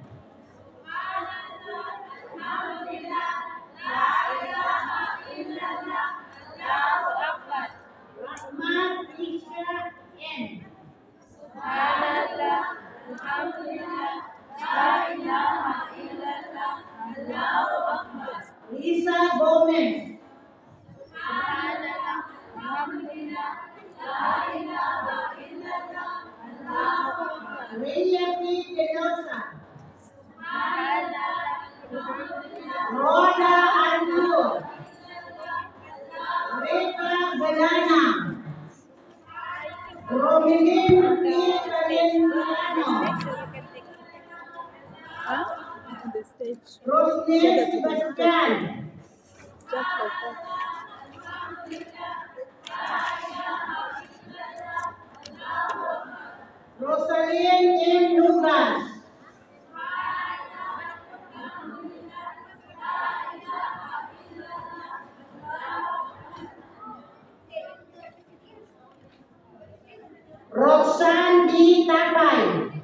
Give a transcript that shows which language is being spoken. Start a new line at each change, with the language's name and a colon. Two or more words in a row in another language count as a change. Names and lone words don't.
English: Rahman Isha N. Lisa Gomez. Rhea P. Tenosa. Rhoda Andrew. Reka Galana. Romilin P. Valentino. Huh? On the stage. Rosnel Sebastian. Just like that. Rosalyn M. Lugas. Roxanne D. Tapay.